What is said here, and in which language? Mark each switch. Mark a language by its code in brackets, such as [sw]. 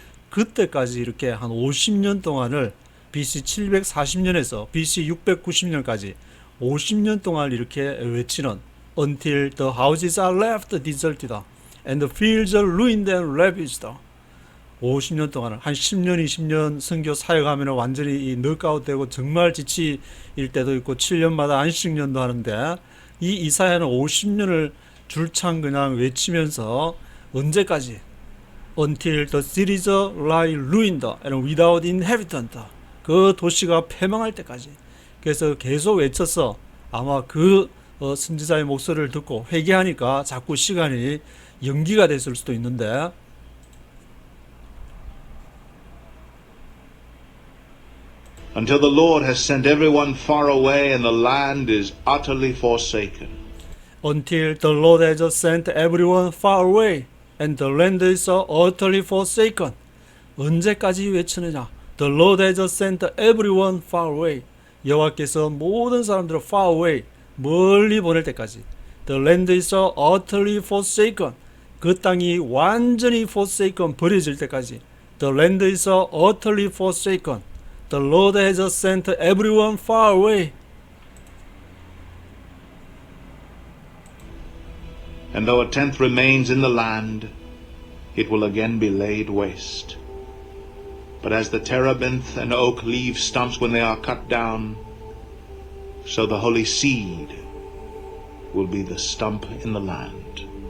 [ko] 그때까지 이렇게 한 50년 동안을 BC 740년에서 BC 690년까지 50년 동안 이렇게 외치는 [en] Until the houses are left deserted and the fields are ruined and ravaged. [ko] 50년 동안을 한 10년, 20년 선교 사역하면 완전히 이 넉아웃 되고 정말 지치일 때도 있고 7년마다 안식년도 하는데, 이 이사야는 50년을 줄창 그냥 외치면서 언제까지? [en] Until the cities lie ruined and without inhabitant. [ko] 그 도시가 패망할 때까지. 그래서 계속 외쳐서 아마 그 선지자의 목소리를 듣고 회개하니까 자꾸 시간이 연기가 됐을 수도 있는데, [en] Until the Lord has sent everyone far away and the land is utterly forsaken. Until the Lord has sent everyone far away and the land is utterly forsaken. [ko] 언제까지 외치느냐? [en] The Lord has sent everyone far away. [ko] 여호와께서 모든 사람들을 [en] far away, [ko] 멀리 보낼 때까지. [en] The land is utterly forsaken. [ko] 그 땅이 완전히 forsaken, 버려질 때까지. [en] The land is utterly forsaken. The Lord has sent everyone far away. And though a tenth remains in the land, it will again be laid waste. But as the terebinth and oak leave stumps when they are cut down, so the holy seed will be the stump in the land.